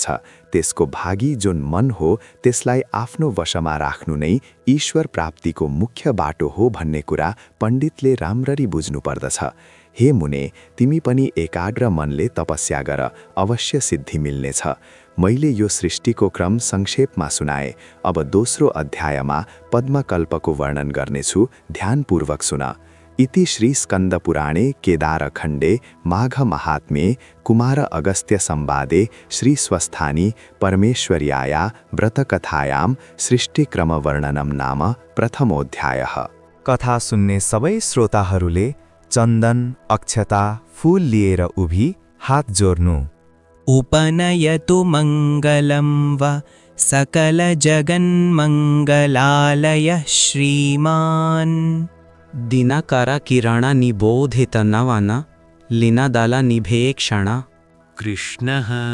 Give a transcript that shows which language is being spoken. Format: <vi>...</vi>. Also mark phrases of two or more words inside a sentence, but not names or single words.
<ne>त्यसको भागी जुन मन हो त्यसलाई आफ्नो वशमा राख्नु नै ईश्वर प्राप्तिको मुख्य बाटो हो भन्ने कुरा पण्डितले राम्ररी बुझ्नु पर्दछ। हे मुने, तिमी पनि एकाग्र मनले तपस्या गर, अवश्य सिद्धि मिल्नेछ। मैले यो सृष्टिको क्रम संक्षेपमा सुनाए। अब दोस्रो अध्यायमा पद्मकल्पको वर्णन गर्नेछु, ध्यानपूर्वक सुन।</ne> <sa>इति श्री स्कन्दपुराणे केदारखण्डे माघ महात्म्ये कुमार अगस्त्य संवादे श्री स्वस्थानी परमेश्वर्याया व्रतकथायां सृष्टिक्रमवर्णनं नाम प्रथमोऽध्यायः।</sa> <ne>कथा सुन्ने सबै श्रोताहरूले चन्दन, अक्षता, फूल लिएर उभि हात जोड्नु।</ne> <sa>उपनयतु मङ्गलं वा सकल जगन्मङ्गलालयः श्रीमान्। दिनकर किरण निबोधित नवन लीनदल निभेक्षण। कृष्णः</sa>